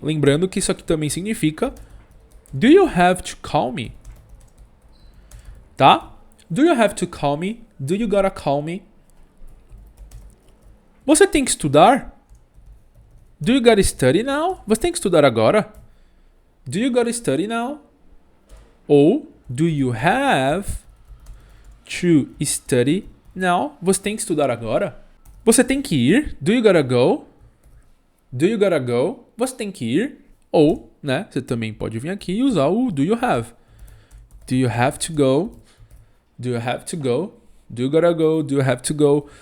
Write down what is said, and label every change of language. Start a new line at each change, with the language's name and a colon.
Portuguese: Lembrando que isso aqui também significa
English: do you have to call me?
Portuguese: Tá?
English: Do you have to call me? Do you gotta call me?
Portuguese: Você tem que estudar?
English: Do you gotta study now?
Portuguese: Você tem que estudar agora?
English: Do you gotta study now?
Portuguese: Ou
English: do you have to study now?
Portuguese: Você tem que estudar agora? Você tem que ir?
English: Do you gotta go?
Portuguese: Do you gotta go? Você tem que ir? Ou, né, você também pode vir aqui e usar o
English: do you have. Do you have to go? Do you have to go? Do you gotta go? Do you have to go?